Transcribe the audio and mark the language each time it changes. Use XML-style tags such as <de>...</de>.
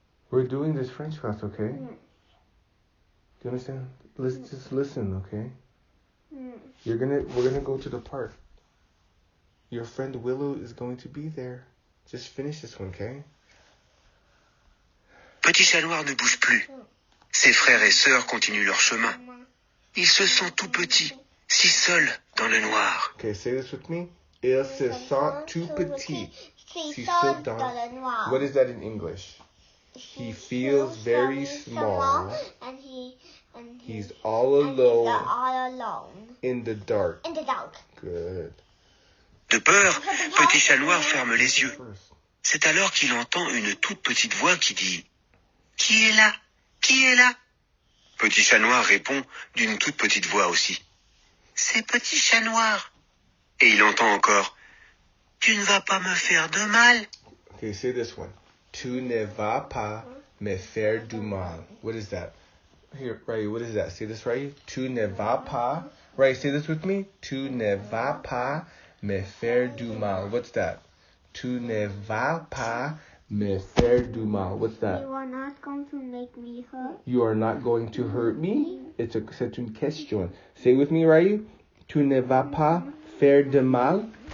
<en>We're doing this French class, okay? Yes. Do you understand? Let's just listen, okay? Yes. We're gonna go to the park. Your friend Willow is going to be there. Just finish this one, okay?</en> <fr>Petit Chat Noir ne bouge plus. Ses frères et sœurs continuent leur chemin. Ils se sentent tout petits, si seuls dans le noir.</fr> <en>Okay, say this with me.</en> <fr>Il se sent tout petit. Si seul dans le noir.</fr> <en>What is that in English? He feels very small. And he's all alone. all alone. In the dark. In the dark. Good.</en> <fr>De peur, Petit Chat Noir ferme les yeux. C'est alors qu'il entend une toute petite voix qui dit « Qui est là? Qui est là ?» Petit Chat Noir répond d'une toute petite voix aussi. « C'est Petit Chat Noir. » Et il entend encore « Tu ne vas pas me faire de mal. »</fr> <en>Okay, say this one.</en> <fr>Tu ne vas pas me faire du mal.</fr> <en>What is that? Here, Ryu, what is that? Say this, Ryu.</en> <fr>Tu ne vas pas.</fr> <en>Ryu, say this with me.</en> <fr>Tu ne vas pas me faire du mal.</fr> <en>What's that?</en> <fr>Tu ne vas pas me faire du mal.</fr> <en>What's that? You are not going to make me hurt. You are not going to hurt me.</en> <fr>C'est une question.</fr> <en>Say with me, Ryu.</en> <fr>Tu ne vas pas faire de mal.</fr>